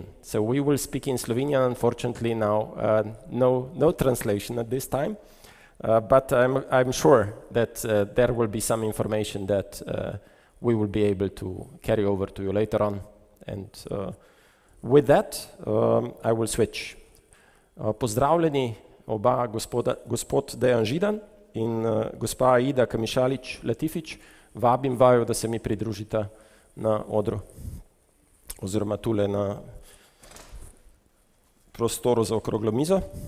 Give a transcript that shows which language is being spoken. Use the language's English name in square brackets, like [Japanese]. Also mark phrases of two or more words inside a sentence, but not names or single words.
[English] So we will speak in Slovenian. Unfortunately now, no translation at this time. But I'm sure that there will be some information that we will be able to carry over to you later on. And with that, I will switch. [Slovenian] Pozdravljeni oba gospod Dejan Židan in gospa Aida Kamišalić-Latifić. Vabim vaju, da se mi pridružite na odru oziroma tule na prostoru za okroglo mizo.